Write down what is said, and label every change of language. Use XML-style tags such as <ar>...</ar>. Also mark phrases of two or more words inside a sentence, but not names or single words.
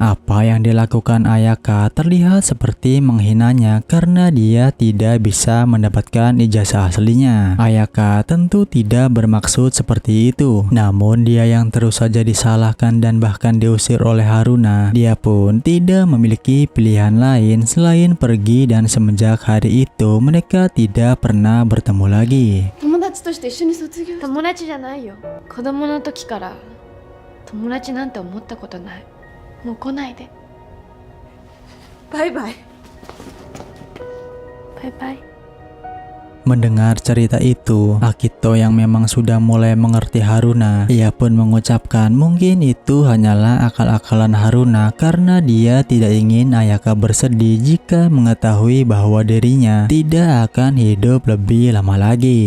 <id>Apa yang dilakukan Ayaka terlihat seperti menghinanya karena dia tidak bisa mendapatkan ijazah aslinya. Ayaka tentu tidak bermaksud seperti itu, namun dia yang terus saja disalahkan dan bahkan diusir oleh Haruna. Dia pun tidak memiliki pilihan lain selain pergi, dan semenjak hari itu mereka tidak pernah bertemu lagi.</id> <ja>友達として一緒に卒業。友達じゃないよ。子供の時から友達なんて思ったことない。もう来ないで。バイバイ。バイバイ。</ja> <id>Mendengar cerita itu, Akito yang memang sudah mulai mengerti Haruna, ia pun mengucapkan mungkin itu hanyalah akal-akalan Haruna karena dia tidak ingin Ayaka bersedih jika mengetahui bahwa dirinya tidak akan hidup lebih lama lagi.</id>